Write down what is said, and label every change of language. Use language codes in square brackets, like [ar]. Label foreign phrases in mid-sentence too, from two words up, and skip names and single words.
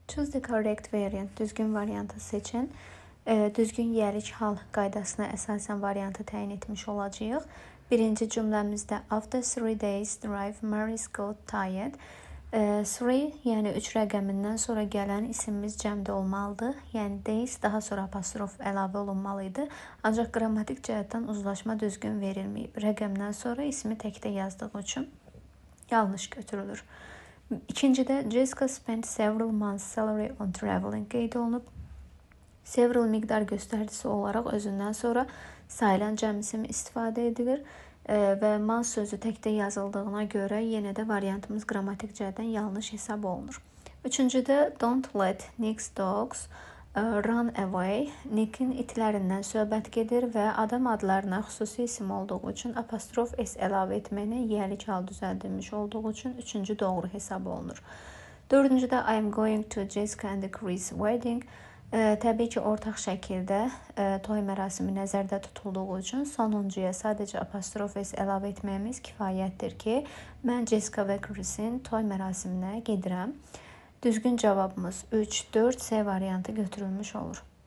[en] Choose the correct variant. [az] Düzgün variantı seçin. Düzgün yiyəlik hal qaydasına əsasən variantı təyin etmiş olacağıq. Birinci cümləmizdə [en] after 3 days drive Mary's got tired. [az] 3 yəni 3 rəqəmindən sonra gələn isimimiz cəmdə olmalıdır. Yəni days daha sonra apostrof əlavə olunmalı idi. Ancaq qrammatik cəhətdən uzlaşma düzgün verilməyib. Rəqəmdən sonra ismi təkdə yazdığı üçün yanlış götürülür. [en] İkincidə Jessica spent several months salary on traveling [az] qeyd olunub. Several miqdar göstəricisi olaraq özündən sonra sayılan cəm ismi istifadə edilir və months sözü təkdə yazıldığına görə yenə də variantımız qrammatik cəhətdən yanlış hesab olunur. [en] Üçüncüdə don't let Nick's dogs run away. [az] Nick'in itlərindən söhbət gedir və adam adlarına xüsusi isim olduğu üçün apostrof s əlavə etməklə yiyəlik hal düzəldilmiş olduğu üçün üçüncü doğru hesab olunur. [en] Dördüncüdə I am going to Jessica and Chris wedding. [az] Təbii ki, ortaq şəkildə toy mərasimi nəzərdə tutulduğu üçün sonuncuya sadəcə apostrof s əlavə etməyimiz kifayətdir ki, mən Jessica və Chris'in toy mərasiminə gedirəm. Düzgün cavabımız 3, 4, C variantı götürülmüş olur.